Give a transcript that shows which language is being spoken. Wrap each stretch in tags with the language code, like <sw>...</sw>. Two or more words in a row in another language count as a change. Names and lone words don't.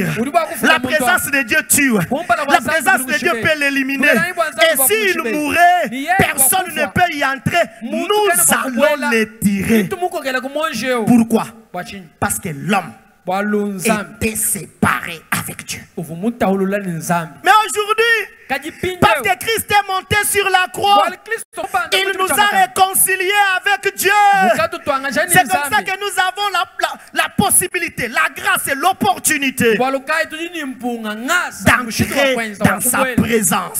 <fr>La présence de Dieu tue. La présence de Dieu peut l'éliminer. Et s'il mourait, personne ne peut y entrer. Nous allons les tirer. Pourquoi? Parce que l'homme était séparé à avec Dieu.</fr> <kg>uvu mutahulula ni nzambi.</kg> <fr>Mais aujourd'hui, parce que Christ est monté sur la croix, il nous a réconciliés avec Dieu. C'est comme ça que nous avons la possibilité, la grâce et l'opportunité d'entrer dans sa présence.</fr>